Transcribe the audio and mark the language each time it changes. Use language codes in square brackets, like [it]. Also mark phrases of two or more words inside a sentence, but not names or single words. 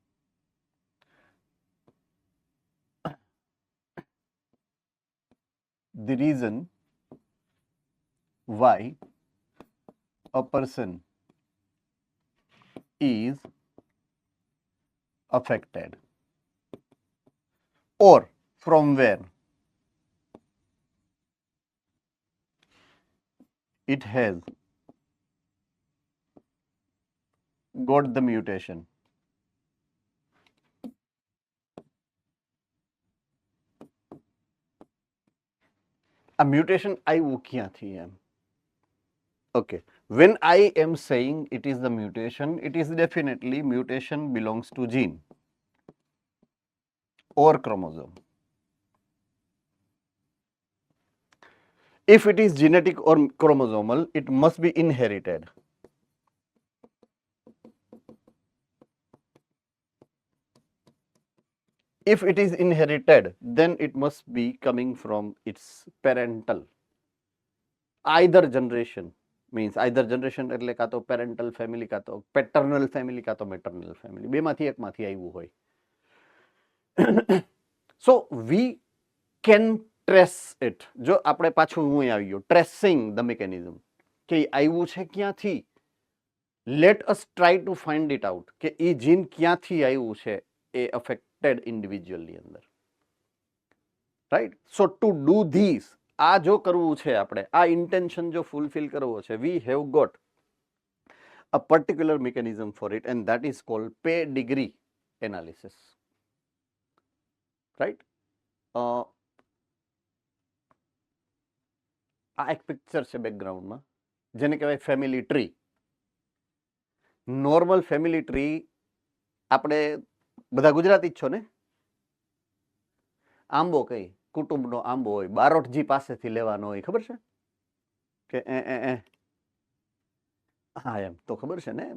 [en] the reason why a person is affected, or from where it has got the mutation. A mutation [gu] આવ્યું ક્યાંથી એમ? [en] Okay, when I am saying it is the mutation, it is definitely mutation belongs to gene or chromosome. If it is genetic or chromosomal, it must be inherited. If it is inherited, then it must be coming from its parental. Either generation means either generation [gu] એટલે કાં તો [en] parental family, [gu] કાં તો [en] paternal family, [gu] કાં તો [en] maternal family, [gu] બેમાંથી એકમાંથી આવ્યું હોય. [en] So we can trace it. [gu] જો આપણે પાછું હું આવી ગયો, [en] tracing the mechanism, [gu] કે આવ્યું છે ક્યાંથી. [en] Let us try to find it out [gu] કે એ જીન ક્યાંથી આવ્યું છે એ [en] affected individual [gu] ની અંદર, [en] right? So to do this, [gu] આ જો કરવું છે આપણે, આ intention જો fulfill કરવો છે, [en] we have got a particular mechanism for it, and that is called pedigree analysis, right? [gu] આ એક પિક્ચર છે બેકગ્રાઉન્ડમાં, જેને કહેવાય [en] family tree. normal family tree [gu] આપણે બધા ગુજરાતી જ છો ને? આંબો કઈ કુટુંબનો આંબો હોય, બારોટજી પાસેથી લેવાનો હોય, ખબર છે કે હા એમ તો ખબર છે ને?